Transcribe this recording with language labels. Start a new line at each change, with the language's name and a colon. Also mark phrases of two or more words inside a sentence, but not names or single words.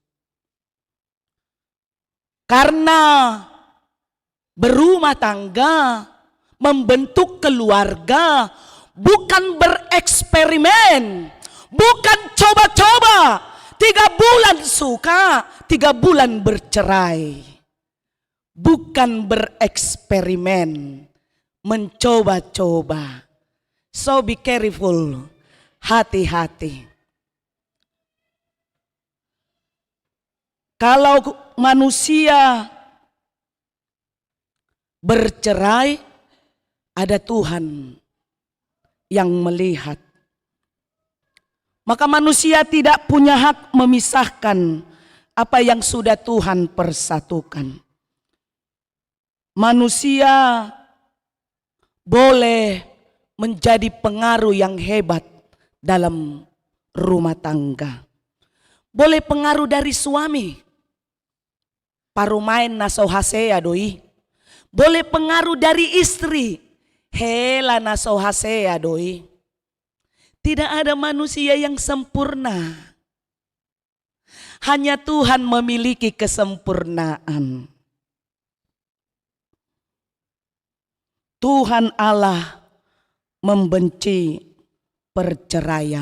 Indonesian: Karena berumah tangga, membentuk keluarga bukan bereksperimen, bukan coba-coba. 3 bulan suka, 3 bulan bercerai. Bukan bereksperimen, mencoba-coba.
English: So be careful,
Indonesian: hati-hati. Kalau manusia bercerai, ada Tuhan yang melihat. Maka manusia tidak punya hak memisahkan apa yang sudah Tuhan persatukan. Manusia boleh menjadi pengaruh yang hebat dalam rumah tangga. Boleh pengaruh dari suami.
Batak Toba: Parumain naso hasea doi.
Indonesian: Boleh pengaruh dari istri.
Batak Toba: Hela naso hasea doi.
Indonesian: Tidak ada manusia yang sempurna. Hanya Tuhan memiliki kesempurnaan. Tuhan Allah membenci perceraian.